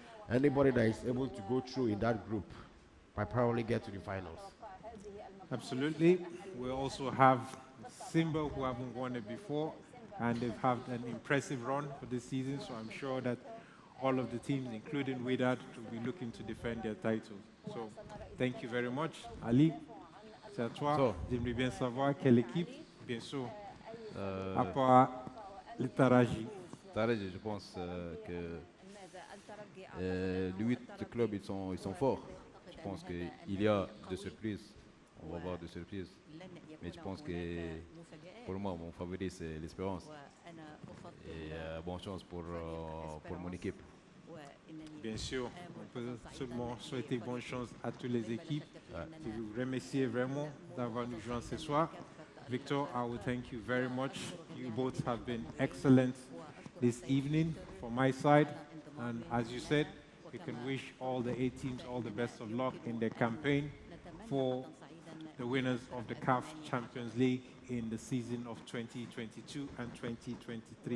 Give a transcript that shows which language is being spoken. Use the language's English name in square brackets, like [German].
[English] Anybody that is able to go through in that group might probably get to the finals. Absolutely. We also have Simba, who haven't won it before, and they've had an impressive run for this season, so I'm sure that all of the teams, including Wydad, will be looking to defend their titles. So, thank you very much. Ali, [French] c'est à toi. J'aimerais bien savoir quelle équipe, bien sûr, à part le Taraji. Taraji, je pense que les 8 clubs, ils sont forts. Je pense qu'il y a des surprises. On va voir des surprises. Mais je pense que pour moi, mon favori, c'est l'Espérance. Et bonne chance pour mon équipe. Bien sûr, on peut seulement souhaiter bonne chance à toutes les équipes. Je vous remercie vraiment d'avoir nous joint ce soir. [English] Victor, I will thank you very much. You both have been excellent this evening from my side. And as you said, we can wish all the 8 teams all the best of luck in their campaign for the winners of the CAF Champions League in the season of 2022 and 2023.